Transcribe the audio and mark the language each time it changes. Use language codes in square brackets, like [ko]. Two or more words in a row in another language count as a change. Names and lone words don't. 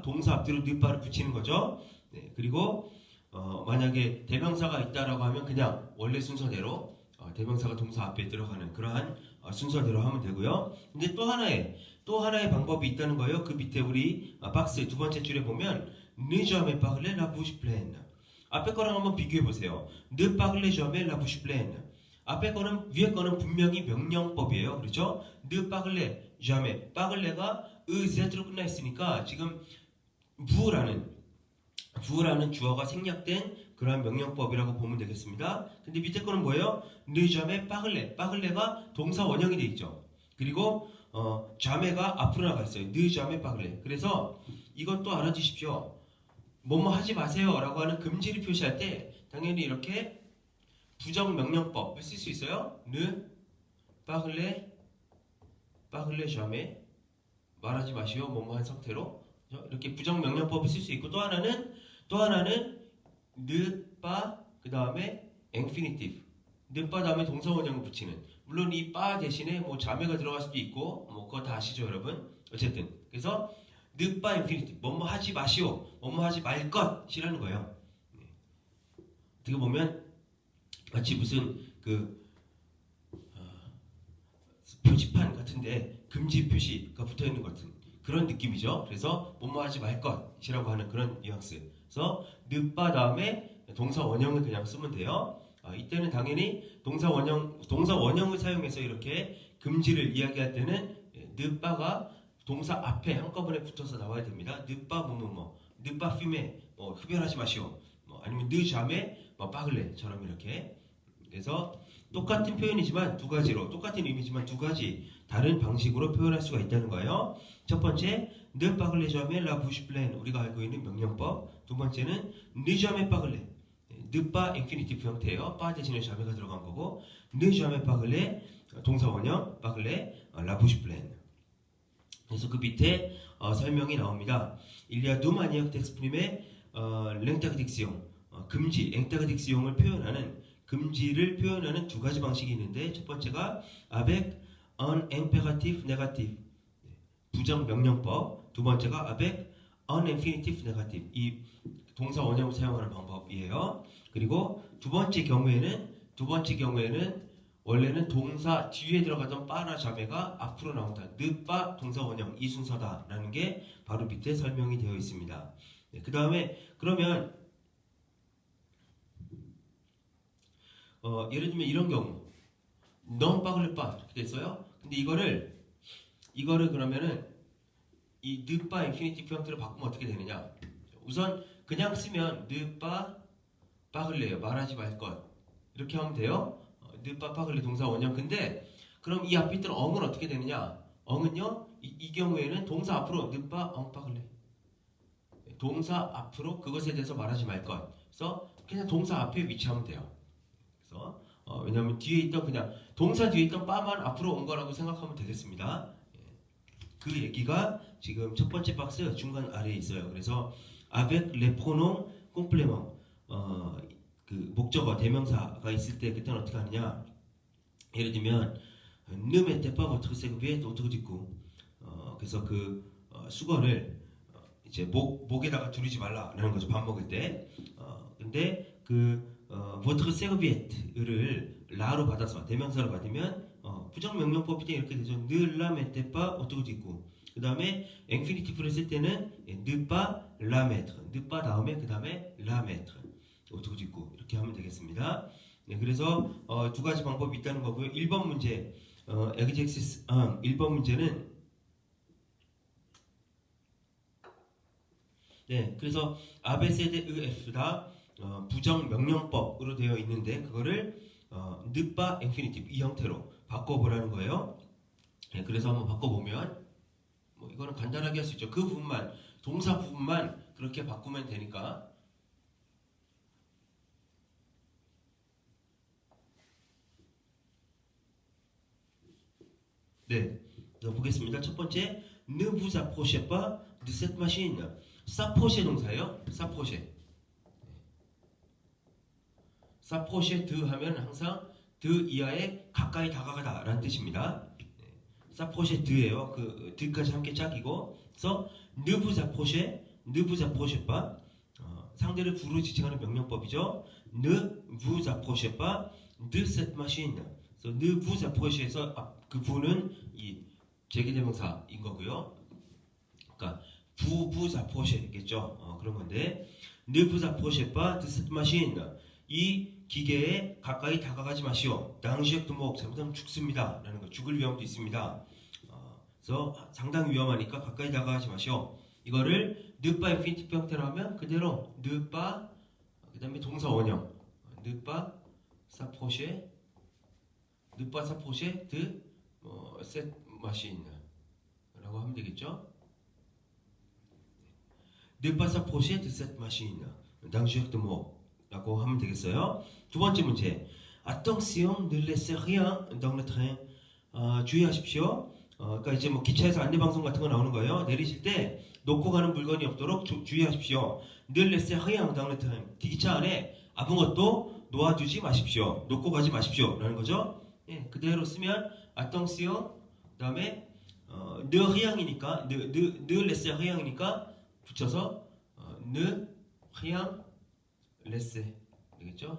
[ko] 동사 앞뒤로 느빠를 붙이는 거죠. 네, 그리고 만약에 대명사가 있다라고 하면 그냥 원래 순서대로 대명사가 동사 앞에 들어가는 그러한 순서대로 하면 되고요. 근데 또 하나의 방법이 있다는 거예요. 그 밑에 우리 박스 두 번째 줄에 보면 [fr] Ne jamais parler la bouche pleine. [ko] 앞에 거랑 한번 비교해 보세요. [fr] Ne parlez jamais la bouche pleine. [ko] 앞에 거는 위에 거는 분명히 명령법이에요. 그렇죠? [fr] Ne parlez jamais. [ko] parler가 의zet으로 끝나 있으니까 지금 부라는 주어가 생략된 그러한 명령법이라고 보면 되겠습니다. 근데 밑에 거는 뭐예요? [fr] Ne jamais parler. [ko] parler가 동사 원형이 돼 있죠. 그리고 자매가 앞으로 나가 있어요. [fr] Ne jamais parler. [ko] 그래서 이것도 알아주십시오. 뭐뭐 하지 마세요 라고 하는 금지를 표시할 때 당연히 이렇게 부정 명령법을 쓸 수 있어요. [fr] Ne parlez jamais. [ko] 말하지 마시오. 뭐뭐 한 상태로 이렇게 부정 명령법을 쓸 수 있고 또 하나는 [fr] ne pas [ko] 그 다음에 infinitive. [fr] ne pas [ko] 다음에 동사 원형을 붙이는. 물론 이 빠 대신에 뭐 자매가 들어갈 수도 있고 뭐 그거 다 아시죠 여러분. 어쨌든 그래서 [fr] ne pas [ko] infinitive. 뭐뭐 하지 마시오. 뭐뭐 하지 말 것이라는 거예요. 어떻게 보면 마치 무슨 그 표지판 같은데 금지 표시가 붙어 있는 것 같은 그런 느낌이죠. 그래서 뭐뭐 하지 말 것이라고 하는 그런 뉘앙스. 그래서 [fr] ne pas [ko] 다음에 동사 원형을 그냥 쓰면 돼요. 이때는 당연히 동사 원형을 사용해서 이렇게 금지를 이야기할 때는 [fr] ne pas [ko] 가 동사 앞에 한꺼번에 붙어서 나와야 됩니다. [fr] ne pas 뭐뭐뭐, ne pas fumer, [ko] 흡연하지 마시오. 아니면 [fr] ne jamais parler [ko] 처럼 이렇게. 그래서 똑같은 표현이지만 두 가지로 똑같은 의미지만 두 가지 다른 방식으로 표현할 수가 있다는 거예요. 첫 번째, [fr] ne parlez jamais la bouche pleine [ko] 우리가 알고 있는 명령법. 두 번째는 [fr] ne jamais parler. ne pas infinitive 형태예요. pas [ko] 대신에 jamais가 들어간 거고 [fr] ne jamais parler [ko] 동사 원형 [fr] parler la bouche pleine. [ko] 그래서 그 밑에 설명이 나옵니다. [fr] Il y a deux manières d'exprimer l'interdiction. [ko] 금지, interdiction을 금지를 표현하는 두 가지 방식이 있는데 첫 번째가 [fr] avec un impératif négatif. [ko] 부정 명령법. 두 번째가 [fr] avec un infinitif négatif. [ko] 이 동사 원형을 사용하는 방법이에요. 그리고 두 번째 경우에는 원래는 동사 뒤에 들어가던 빠나 자매가 앞으로 나온다. [fr] ne pas [ko] 동사 원형 이 순서다라는 게 바로 밑에 설명이 되어 있습니다. 네, 그 다음에 그러면 예를 들면 이런 경우 [fr] non parle pas [ko] 이렇게 됐어요. 근데 이거를 그러면은 이 [fr] ne pas [ko] infinitive 형태로 바꾸면 어떻게 되느냐? 우선 그냥 쓰면 [fr] ne pas parler [ko] 요. 말하지 말 것. 이렇게 하면 돼요. [fr] ne pas parler [ko] 동사 원형. [fr] 근데 그럼 이 앞에 있던 엉은 어떻게 되느냐? [ko] 엉은요. 이 경우에는 동사 앞으로 [fr] ne pas en parler. [ko] 동사 앞으로 그것에 대해서 말하지 말 것. 그래서 그냥 동사 앞에 위치하면 돼요. 그래서 왜냐하면 뒤에 있던 그냥 동사 뒤에 있던 빠만 앞으로 온 거라고 생각하면 되겠습니다. 그 얘기가 지금 첫 번째 박스 중간 아래에 있어요. 그래서 [fr] avec les pronoms complément [ko] 그 목적어 대명사가 있을 때 그때는 어떻게 하느냐? [fr] 예를 들면 ne mettez pas votre serviette autour du cou. [ko] 그래서 그 수건을 이제 목에다가 두르지 말라라는 거죠. 밥 먹을 때. 근데 그 [fr] votre serviette [ko] 를 라로 받아서 대명사로 받으면 부정 명령법이 이렇게 되죠. [fr] ne la mettez pas autour du cou. [ko] 그 다음에 인피니티브를 쓸 때는 [fr] ne pas la mettre, ne pas [ko] 다음에 그 다음에 [fr] la mettre [ko] 두고 짓고 이렇게 하면 되겠습니다. 네, 그래서 두 가지 방법이 있다는 거고요. 1번 문제 exercice 1번 문제는 네, 그래서 A, B, C, D, E, F 다 부정 명령법으로 되어 있는데 그거를 [fr] ne pas [ko] infinitive 이 형태로 바꿔보라는 거예요. 네, 그래서 한번 바꿔보면 뭐 이거는 간단하게 할 수 있죠. 그 부분만 동사 부분만 그렇게 바꾸면 되니까. 네, 보겠습니다. 첫 번째, [fr] ne vous approchez pas de cette machine. [ko] s'approcher 동사예요. s'approcher. [fr] s'approcher de [ko] 하면 항상 de 이하에 가까이 다가가다 라는 뜻입니다. [fr] s'approcher de [ko] 예요. 그 de까지 함께 짝이고, 그래서 [fr] ne vous approchez pas. [ko] 상대를 부르지칭하는 명령법이죠. [fr] ne vous approchez pas de cette machine. [ko] 그래서 [fr] ne vous approchez, [ko] 에서 그 부는 이 제기대명사인 거고요. 그러니까 [fr] vous approchez, [ko] 겠죠. 그런 건데 [fr] ne vous approchez pas de cette machine. [ko] 이 기계에 가까이 다가가지 마시오. [fr] danger de mort, [ko] 잘못하면 죽습니다. 라는 거, 죽을 위험도 있습니다. 그래서 상당히 위험하니까 가까이 다가가지 마시오. 이거를 [fr] ne pas [ko] infinitive 형태로 하면 그대로 [fr] ne pas, [ko] 그 다음에 동사 원형 [fr] ne pas s'approcher de cette machine [ko] 라고 하면 되겠죠. [fr] ne pas s'approcher de cette machine, danger de mort [ko] 라고 하면 되겠어요. 두 번째 문제, [fr] attention, ne laissez rien dans le train. [ko] 주의하십시오. 그러니까 이제 뭐 기차에서 안내방송 같은 거 나오는 거예요. 내리실 때 놓고 가는 물건이 없도록 주의하십시오. [fr] ne laissez rien dans le train. [ko] 기차 안에 아무것도 놓아두지 마십시오. 놓고 가지 마십시오. 라는 거죠. 예, 그대로 쓰면 attention, 그 다음에 [fr] ne rien [ko] 이니까 [fr] ne laissez rien [ko] 이니까 붙여서 [fr] ne rien laissez [ko] 되겠죠?